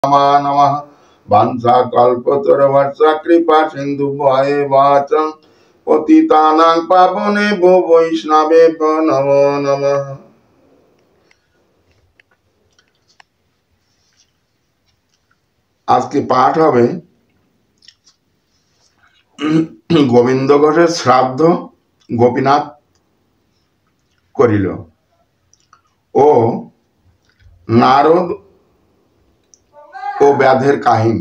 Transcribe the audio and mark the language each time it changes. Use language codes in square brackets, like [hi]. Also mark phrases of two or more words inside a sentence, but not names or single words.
[sa] नमः वांछा कल्पतरुर्भश्च कृपा सिन्धुभ्येव च पतितानां पावनेभ्यो वैष्णवेभ्यो नमो नमः। [bn] আজকে পাঠ হবে গোবিন্দ ঘোষের শ্রাদ্ধ গোপীনাথ করিল ও নারদ ও ব্যাধের কাহিনী।